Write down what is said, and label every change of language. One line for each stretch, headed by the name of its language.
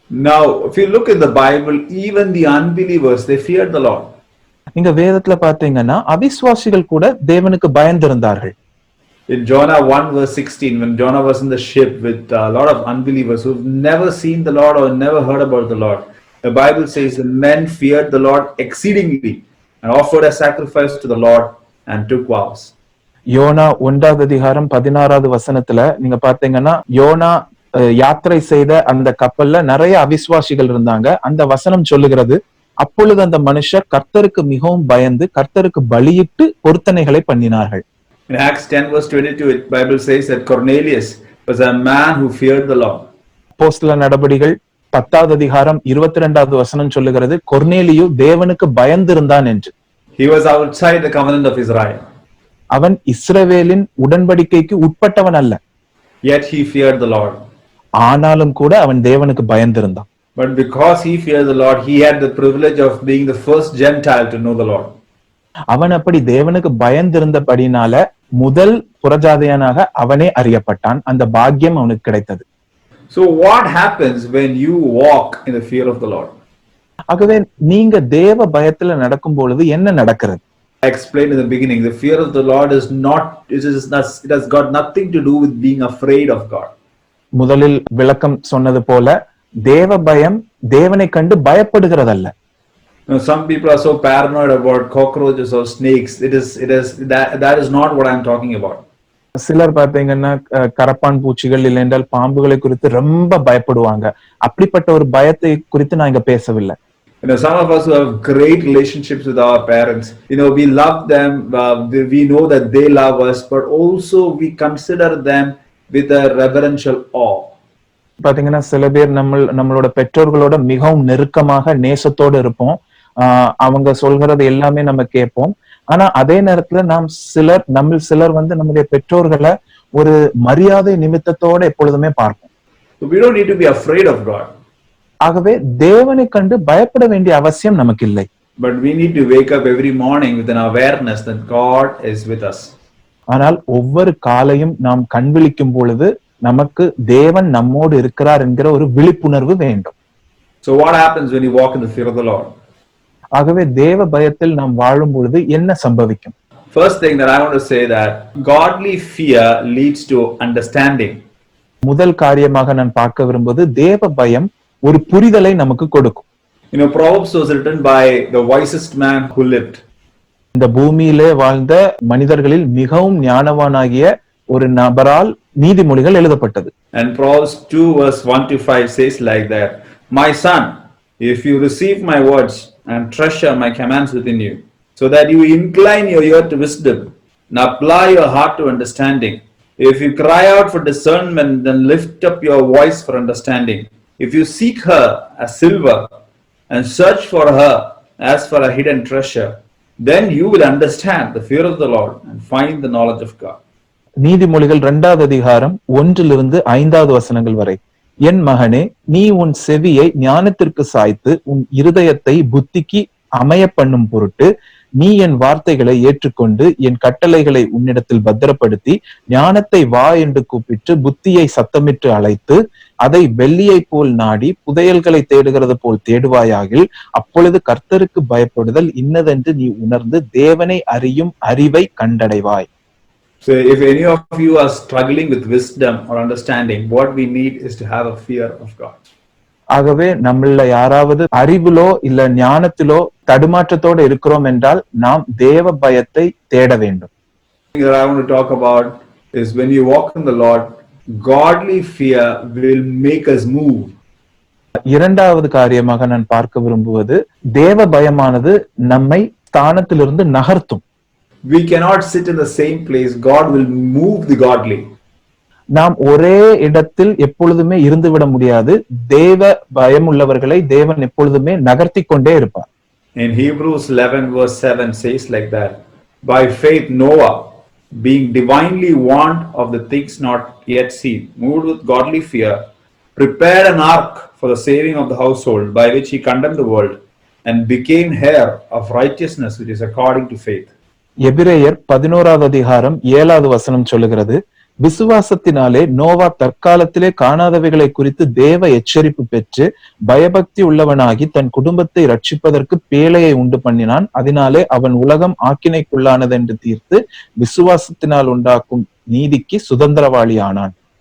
English: Now if you look in the Bible, even the unbelievers, they feared the Lord.
Tamil: நீங்க வேதத்துல பாத்தீங்கன்னா அவிசுவாசிகள் கூட தேவனுக்கு பயந்திருந்தார்கள்.
English: In Jonah 1 verse 16, when Jonah was in the ship with a lot of unbelievers who've never seen the Lord or never heard about the Lord, the Bible says the men feared the Lord exceedingly and offered a sacrifice to the Lord and took vows.
Tamil: YONO 1வது அதிகாரம் 16வது வசனத்துல நீங்க பாத்தீங்கன்னா YONO யாத்திரை செய்த அந்த கப்பல்ல நிறைய அவிசுவாசிகள் இருந்தாங்க. அந்த வசனம் சொல்லுகிறது, அப்பொழுது அந்த மனுஷர் கர்த்தருக்கு மிகவும் பயந்து கர்த்தருக்கு பலியிட்டு பொருத்தனைகளை பண்ணினார்கள்.
English: In Acts 10 verse 22, the Bible says that Cornelius was a man who feared the Lord.
Tamil: அப்போஸ்தல நடபடிகள் 10வது அதிகாரம் 22வது வசனம் சொல்லுகிறது, கொர்நேலியு தேவனுக்கு பயந்திருந்தான் என்று.
English: He was outside the covenant of Israel.
Tamil: அவன் இஸ்ரவேலின் உடன்படிக்கைக்கு உட்பட்டவன் அல்ல.
English: Yet he feared the Lord.
Tamil: ஆனாலும் கூட அவன் தேவனுக்கு பயந்திருந்தான்.
English: But because he feared the Lord, he had the privilege of being the first Gentile to know the Lord.
Tamil: அவன் அப்படி தேவனுக்கு பயந்திருந்தபடினால முதல் புறஜாதியனாக அவனே அறியப்பட்டான். அந்த பாக்கியம் அவனுக்கு கிடைத்தது.
English: So what happens when you walk in the fear of the Lord?
Tamil: ஆகவே நீங்க தேவ பயத்துல நடக்கும் பொழுது என்ன நடக்கிறது?
English: I explained in the beginning, the fear of the Lord it has got nothing to do with being afraid of God.
Tamil: முதலில் விளக்கம் சொன்னது போல தேவ பயம் தேவனை கண்டு பயப்படுகிறதல்ல.
English: Some people are so paranoid about cockroaches or snakes. That is not what I am talking about.
Tamil: சிலர் பாத்தீங்கன்னா கரப்பான் பூச்சிகள் இல்லை என்றால் பாம்புகளை குறித்து ரொம்ப பயப்படுவாங்க. அப்படிப்பட்ட ஒரு பயத்தை குறித்து நான் இங்க பேசவில்லை.
English: Some of us who have great relationships with our parents, we love them, we know that they love us, but also we consider them with a reverential awe.
Tamil: பாத்தீங்கன்னா சில பேர் நம்மளோட பெற்றோர்களோட மிகவும் நெருக்கமாக நேசத்தோடு இருப்போம். அவங்க சொல்கிறது எல்லாமே நம்ம கேட்போம். ஆனா அதே நேரத்துல சிலர் நம்முடைய பெற்றோர்களை ஒரு மரியாதை நிமித்தத்தோட எப்பொழுதுமே பார்ப்போம்.
English: So we don't need to be afraid of God.
Tamil: ஆகவே தேவனை கண்டு பயப்பட வேண்டிய அவசியம் நமக்கு இல்லை.
English: But we need to wake up every morning with an awareness that God is with us.
Tamil: ஆனால் ஒவ்வொரு காலையும் நாம் கண் விழிக்கும் பொழுது நமக்கு தேவன் நம்மோடு இருக்கிறார் என்கிற ஒரு விழிப்புணர்வு வேண்டும்.
English: So what happens when you walk in the fear of the Lord?
Tamil: ஆகவே தேவ பயத்தில் நாம் வாழும் பொழுது என்ன சம்பவிக்கும்?
English: First thing that I want to say that godly fear leads to understanding.
Tamil: முதல் காரியமாக நான் பார்க்க விரும்புவது தேவ பயம் ஒரு புரிதலை நமக்கு கொடுக்கும்.
English: Proverbs was written by the wisest man who lived.
Tamil: இந்த பூமியிலே வாழ்ந்த மனிதர்களில் மிகவும் ஞானவானாகிய ஒரு நபரால் நீதிமொழிகள் எழுதப்பட்டது.
English: And Proverbs 2 verse 1 to 5 says like that, "My son, if you receive my words and treasure my commands within you, so that you incline your ear to wisdom and apply your heart to understanding. If you cry out for discernment, then lift up your voice for understanding. If you seek her as silver and search for her as for a hidden treasure, then you will understand the fear of the Lord and find the knowledge of God."
Tamil: நீதிமொழிகள் 2வது அதிகாரம் 1லிருந்து 5வது வசனங்கள் வரை. என் மகனே, நீ உன் செவியை ஞானத்திற்கு சாய்த்து உன் இருதயத்தை புத்திக்கு அமைய பண்ணும் பொருட்டு நீ என் வார்த்தைகளை ஏற்றுக்கொண்டு என் கட்டளைகளை உன்னிடத்தில் பத்திரப்படுத்தி ஞானத்தை வா என்று கூப்பிட்டு புத்தியை சத்தமிட்டு அழைத்து அதை வெள்ளியை போல் நாடி புதையல்களை தேடுகிறது போல் தேடுவாயாகில் அப்பொழுது கர்த்தருக்கு பயப்படுதல் இன்னதென்று நீ உணர்ந்து தேவனை அறியும் அறிவை கண்டடைவாய்.
English: So if any of you are struggling with wisdom or understanding, what we need is to have a fear of God.
Tamil: ஆகவே நம்மள யாராவது அறிவிலோ இல்ல ஞானத்திலோ தடுமாற்றத்தோடு இருக்கிறோம் என்றால் நாம் தேவ பயத்தை தேட வேண்டும்.
English: That I want to talk about is when you walk in the Lord, godly fear will make us move.
Tamil: இரண்டாவது காரியமாக நான் பார்க்க விரும்புவது தேவ பயமானது நம்மை ஸ்தானத்திலிருந்து நகர்த்தும்.
English: we cannot sit in the same place. God will move the godly.
Tamil: நாம் ஒரே இடத்தில் எப்பொழுதுமே இருந்துவிட முடியாது. தேவ பயம் உள்ளவர்களை தேவன் எப்பொழுதுமே நகர்த்தி கொண்டே இருப்பார்.
English: In Hebrews 11 verse 7 says like that, by faith Noah, being divinely warned of the things not yet seen, moved with godly fear, prepared an ark for the saving of the household, by which he condemned the world and became heir of righteousness which is according to faith.
Tamil: எபிரேயர் 11வது அதிகாரம் 7வது வசனம் சொல்லுகிறது, விசுவாசத்தினாலே நோவா தற்காலத்திலே காணாதவைகளை குறித்து தேவ எச்சரிப்பு பெற்று பயபக்தி உள்ளவனாகி தன் குடும்பத்தை ரட்சிப்பதற்கு பேழையை உண்டு பண்ணினான். அதனாலே அவன் உலகம் ஆக்கினைக்குள்ளானது என்று தீர்த்து விசுவாசத்தினால் உண்டாக்கும் நீதிக்கு சுதந்திரவாளியானான்.